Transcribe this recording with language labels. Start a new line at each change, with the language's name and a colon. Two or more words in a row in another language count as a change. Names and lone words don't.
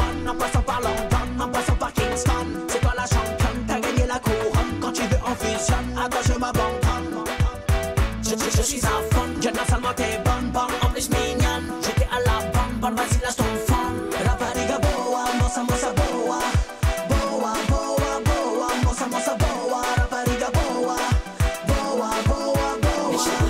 French: En passant par London, en passant par Kingston. C'est toi la championne, t'as gagné la couronne. Quand tu veux on fusionne, à toi je m'abandonne. Je suis à fond, je non seulement t'es bonne, en plus mignonne. J'étais à la bonne, vas-y lâche ton fond.
Portuguese: Rapariga boa, mossa mossa boa. Boa, boa, boa, mossa mossa boa. Rapariga boa, boa, boa, boa.